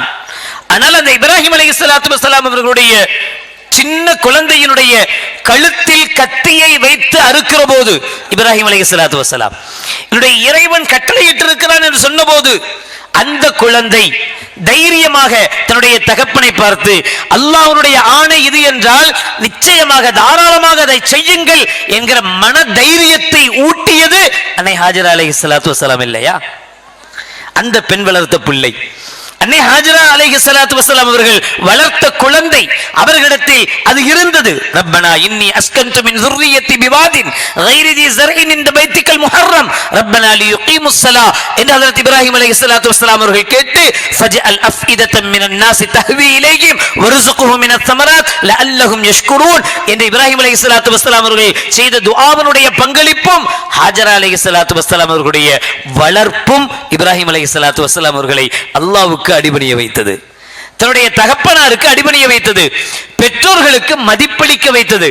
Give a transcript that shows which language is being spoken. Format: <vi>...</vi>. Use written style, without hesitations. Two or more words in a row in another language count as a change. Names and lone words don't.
<ta>ஆனால் அந்த இப்ராஹிம்</ta> <ar>عليه الصلاة والسلام</ar> <ta>அவர்களுடைய சின்ன குழந்தையினுடைய கழுத்தில் கத்தியை வைத்து அறுக்கிற போது, இப்ராஹிம்</ta> <ar>عليه الصلاة والسلام</ar> <ta>என்னுடைய இறைவன் கட்டளையிட்டு இருக்கிறான் என்று சொன்னபோது, அந்த குழந்தை தைரியமாக தன்னுடைய தகப்பனை பார்த்து, அல்லாஹ்வுடைய ஆணை இது என்றால் நிச்சயமாக தாராளமாக அதை செய்யுங்கள் என்கிற மன தைரியத்தை ஊட்டியது அன்னை ஹாஜரா</ta> <ar>عليه الصلاة والسلام</ar> <ta>இல்லையா? அந்த பெண் வளர்த்த பிள்ளை அன்னை ஹாஜரா</ta> <ar>عليه الصلاة والسلام</ar> <ta>அவர்கள் வளர்த்த குழந்தை, அவர்களிடத்தில் அது இருந்தது.</ta> <ar>ربنا إني أسكنت من ذُرِّيَّتِي بِوَادٍ غَيْرِ ذِي زَرْعٍ عِندَ بَيْتِكَ الْمُحَرَّمِ رَبَّنَا لِيُقِيمُوا الصَّلَاةَ</ar> <ta>என்று ஹஜ்ரத் இப்ராஹிம்</ta> <ar>عليه الصلاة والسلام</ar> <ta>அவர்கள் கேட்டு,</ta> <ar>فَجْعَلْ أَفْئِدَةً مِنَ النَّاسِ تَهْوِي إِلَيْهِمْ وَارْزُقْهُم مِنَ الثَّمَرَاتِ لَعَلَّهُمْ يَشْكُرُونَ</ar> <ta>என்று இப்ராஹிம்</ta> <ar>عليه الصلاة والسلام</ar> <ta>அவர்கள் செய்த துஆவினுடைய பங்களிப்பும், ஹாஜரா</ta> <ar>عليه الصلاة والسلام</ar> <ta>அவர்களுடைய வளர்ப்பும் இப்ராஹிம்</ta> <ar>عليه الصلاة والسلام</ar> <ta>அவர்களை அல்லாஹ்வுக்கு அடிபணிய வைத்தது. தன்னுடைய தகப்பனாருக்கு அடிபணிய வைத்தது. பெற்றோர்களுக்கு மதிப்பளிக்க வைத்தது.</ta>